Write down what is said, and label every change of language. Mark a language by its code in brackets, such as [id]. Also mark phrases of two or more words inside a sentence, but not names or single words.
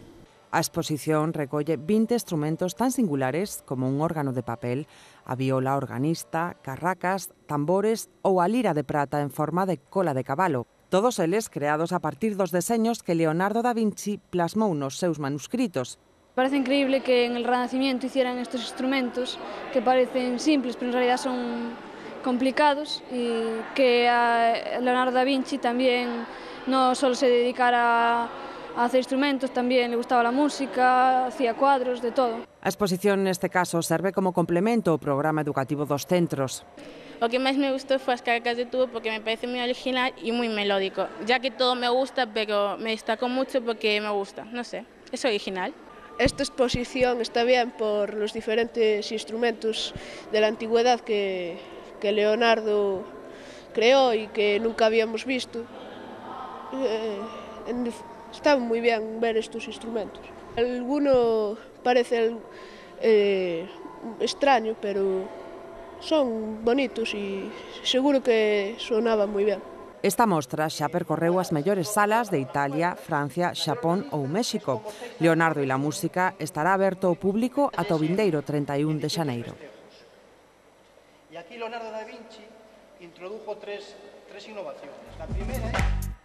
[gl] A exposición recolle 20 instrumentos tan singulares como un órgano de papel, a viola organista, carracas, tambores ou a lira de prata en forma de cola de cabalo. Todos eles creados a partir dos deseños que Leonardo da Vinci plasmou nos seus manuscritos. [es] Parece increíble que en el Renacimiento hicieran estos instrumentos que parecen simples, pero en realidad son complicados, y que a Leonardo da Vinci también no solo se dedicara a hacer instrumentos, tamén le gustaba la música, hacía cuadros, de todo. [gl] A exposición neste caso serve como complemento ao programa educativo dos centros. O que máis me gustou foi as caracas de tubo porque me parece moi original e moi melódico, [es] ya que todo me gusta, pero me destacó mucho porque me gusta, no sé, es original. Esta exposición está bien por los diferentes instrumentos de la antigüedad que Leonardo creó y que nunca habíamos visto. Está muy bien ver estos instrumentos. Alguno parece extraño, pero son bonitos [gl] e seguro que sonaban moi ben. Esta mostra xa percorreu as mellores salas de Italia, Francia, Xapón ou México. Leonardo e la música estará aberto ao público ata o vindeiro 31 de xaneiro. [es] E aquí Leonardo da Vinci introdujo tres innovaciones. La primera